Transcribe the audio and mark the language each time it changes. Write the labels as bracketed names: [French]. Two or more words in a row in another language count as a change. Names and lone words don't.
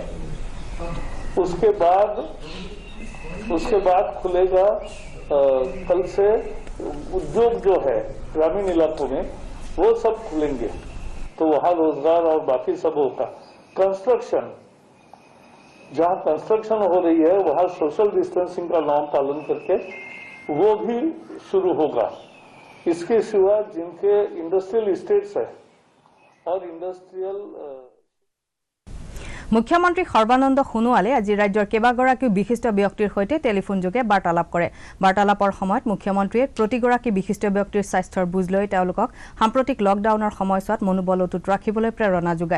[Hindi] उसके बाद खुलेगा कल से उद्योग जो है ग्रामीण इलाकों में वो सब खुलेंगे, तो वहाँ रोजगार और बाकी सब होगा। कंस्ट्रक्शन, जहाँ कंस्ट्रक्शन हो रही है वहाँ [English] social distancing [Hindi] का नॉर्म पालन करके वो भी शुरू होगा। इसके सिवा जिनके [English] industrial estates [Hindi] है और इंडस्ट्रियल [Assamese] মুখ্যমন্ত্ৰী সৰ্বানন্দ সোণোৱালে আজি ৰাজ্যৰ কেইবাগৰাকীও বিশিষ্ট ব্যক্তিৰ সৈতে টেলিফোনযোগে বাৰ্তালাপ কৰে। বাৰ্তালাপৰ সময়ত মুখ্যমন্ত্ৰীয়ে প্ৰতিগৰাকী বিশিষ্ট ব্যক্তিৰ স্বাস্থ্যৰ বুজ লৈ তেওঁলোকক সাম্প্ৰতিক লকডাউনৰ সময়ছোৱাত মনোবল অটুট ৰাখিবলৈ প্ৰেৰণা যোগায়।